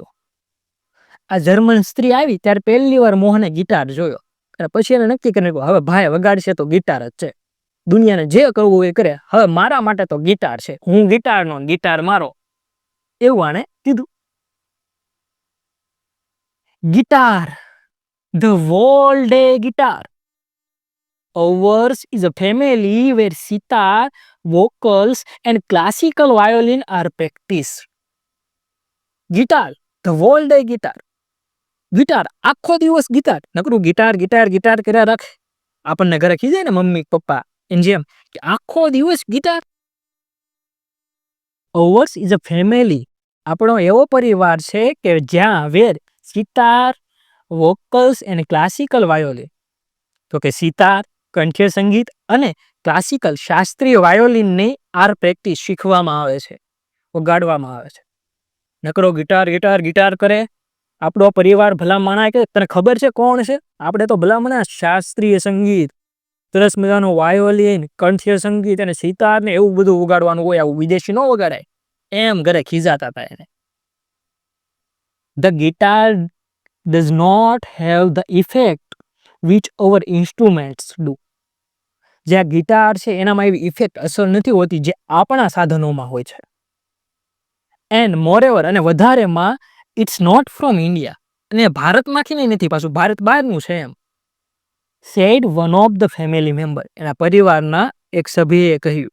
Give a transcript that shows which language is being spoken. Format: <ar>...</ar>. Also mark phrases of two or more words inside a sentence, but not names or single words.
<gu>આ જર્મન સ્ત્રી આવી ત્યારે પહેલી વાર મોહને ગિટાર જોયો, અને પછી એને નક્કી કરી નાખ્યું, હવે ભાઈ વગાડશે તો ગિટાર જ છે. દુનિયાને જે કરવું હોય એ કરે. હવે મારા માટે તો ગિટાર છે, હું ગિટારનો, ગિટાર મારો, એવું આણે કીધું. ગિટાર,</gu> <en>the Walde guitar. Ours is a family where sitar, vocals and classical violin are practiced. ગિટાર, the Walde guitar.</en> <gu>ગિટાર, આખો દિવસ ગિટાર, નકરું ગિટાર ગિટાર ગિટાર કર્યા રાખે. આપણને ઘરે ખીજાય ને મમ્મી પપ્પા એમ જેમ કે આખો દિવસ ગિટાર.</gu> <en>Ours is a family,</en> <gu>આપણો એવો પરિવાર છે કે જ્યાં</gu> <en>where sitar, vocals and classical violin,</en> <gu>તો કે સિતાર, કંઠ્ય સંગીત અને ક્લાસિકલ શાસ્ત્રીય વાયોલિનની આર પ્રેક્ટિસ શીખવામાં આવે છે, વગાડવામાં આવે છે. નકરો ગિટાર ગિટાર ગિટાર કરે. આપણો પરિવાર ભલા માણા કે તને ખબર છે કોણ છે? આપણે તો ભલા માણા શાસ્ત્રીય સંગીત, સરસ મજાનું વાયોલિન, કંઠ્ય સંગીત અને સિતાર ને એવું બધું વગાડવાનું હોય, આવું વિદેશી ન વગાડાય, એમ ઘરે ખીજાતા હતા એને.</gu> <en>The guitar does not have the effect which our instruments do.</en> <gu>જે આ ગિટાર છે એનામાં એવી ઇફેક્ટ અસર નથી હોતી જે આપણા સાધનોમાં હોય છે.</gu> <en>And moreover,</en> <gu>અને વધારેમાં,</gu> <en>It's not from India,</en> <gu>અને ભારતમાંથી નથી, પાછું ભારત બહારનું છે એમ.</gu> <en>Said one of the family member,</en> <gu>એના પરિવારના એક સભ્યએ કહ્યું.</gu>